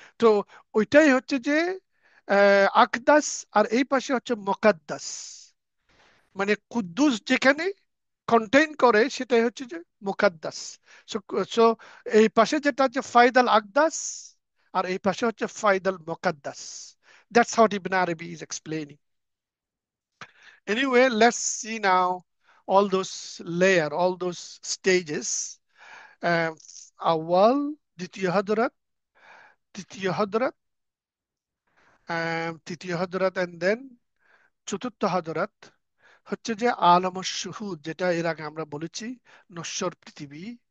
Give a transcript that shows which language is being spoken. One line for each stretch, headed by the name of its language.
Bangla: তো ওইটাই হচ্ছে যে আকদাস। আর এই পাশে হচ্ছে মুকাদ্দাস, মানে কুদ্দুস যেখানে কন্টেইন করে সেটাই হচ্ছে যে মুকাদ্দাস। সো সো এই পাশে যেটা হচ্ছে ফায়দাল আকদাস, আর এই পাশে হচ্ছে ফায়দাল মুকাদ্দাস।
English: That's how Ibn Arabi is explaining. Anyway, let's see now all those layer, all those stages.
Bangla: Um, أول দ্বিতীয় হযরত, তৃতীয় হযরত, তৃতীয় হযরত, and then চতুর্থ হযরত হচ্ছে যে আলমুস শুহুদ, যেটা এর আগে আমরা বলেছি নশ্বর পৃথিবী।